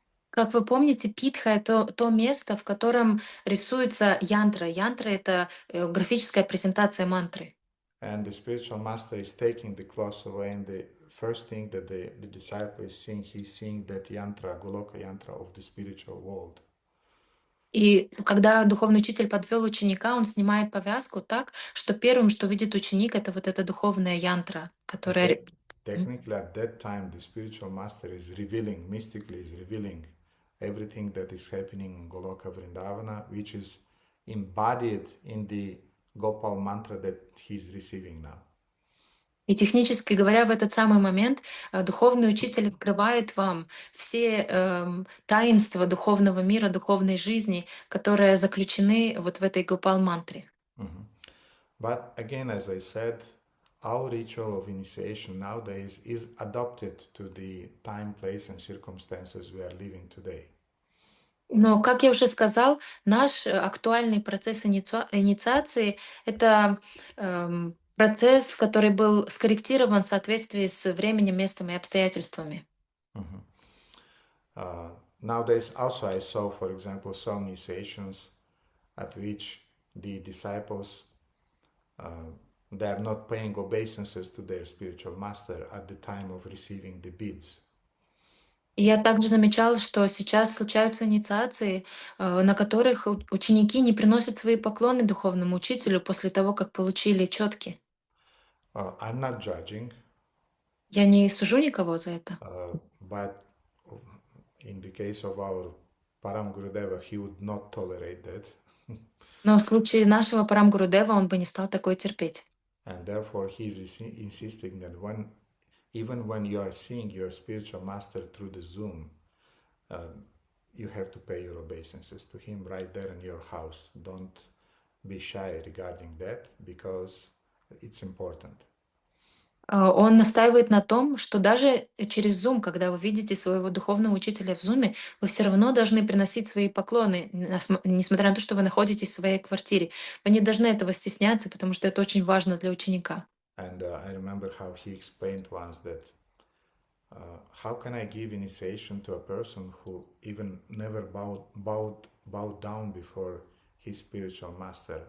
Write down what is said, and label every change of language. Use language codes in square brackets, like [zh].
[ru] Как вы помните, питха — это то место, в котором рисуется янтра. Янтра — это графическая презентация мантры. [en] And the spiritual master is taking the cloth away, and the first thing that the disciple is seeing, he's seeing that yantra, Goloka yantra of the spiritual world. [ru] И когда духовный учитель подвел ученика, он снимает повязку так, что первым, что видит ученик, это вот эта духовная янтра, которая... [en] Technically, at that time, the spiritual master is revealing, mystically is revealing everything that is happening in Goloka Vrindavana, which is embodied in the Gopal Mantra that he's receiving now. [ru] И технически говоря, в этот самый момент духовный учитель открывает вам все таинства духовного мира, духовной жизни, которые заключены вот в этой Гопал-мантре. [en] But again, as I said, our ritual of initiation nowadays is adapted to the time, place, and circumstances we are living today. [ru] Но, как я уже сказал, наш актуальный процесс инициации — это процесс, который был скорректирован в соответствии с временем, местом и обстоятельствами. [en] Nowadays, also I saw, for example, some initiations at which the disciples they are not paying obeisances to their spiritual master at the time of receiving the beads. [ru] Я также замечала, что сейчас случаются инициации, на которых ученики не приносят свои поклоны духовному учителю после того, как получили четки. [en] I'm not judging, [ru] Я не сужу никого за это. [en] but in the case of our Param Gurudeva, he would not tolerate that. [ru] Но в случае нашего Парам Гурудева он бы не стал такое терпеть. [en] And therefore, he's insisting that even when you are seeing your spiritual master through the Zoom, you have to pay your obeisances to him right there in your house. Don't be shy regarding that because it's important. [ru] Он настаивает на том, что даже через Zoom, когда вы видите своего духовного учителя в Zoom, вы все равно должны приносить свои поклоны, несмотря на то, что вы находитесь в своей квартире. Вы не должны этого стесняться, потому что это очень важно для ученика. [en] And I remember how he explained once that how can I give initiation to a person who even never bowed down before his spiritual master?